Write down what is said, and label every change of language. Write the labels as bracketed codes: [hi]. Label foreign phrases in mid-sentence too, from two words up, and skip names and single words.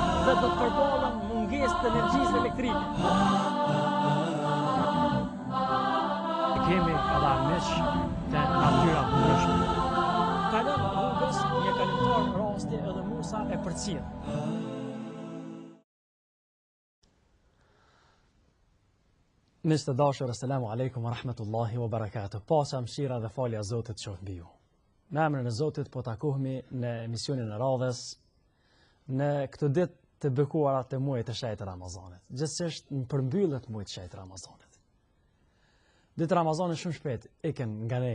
[sq] dhe do të përballen mungesë të energjisë elektrike. Kemi edhe armiq të natyra të ndryshme. Kalon rrugës një kalimtar rasti edhe Musa e përcjell. Miq të dashur, [ar] السلام عليكم ورحمة الله وبركاته. [sq] Pasa, mëshira dhe falja e Zotit qoftë mbi ju. Me emrin e Zotit po takohemi në emisionin e radhës në këtë ditë të bekuara të muajit të shejtë Ramazanit. Gjithsesi në përmbylljet muajit të shejtë Ramazanit. Ditë Ramazanit shumë shpejt ikën nga ne.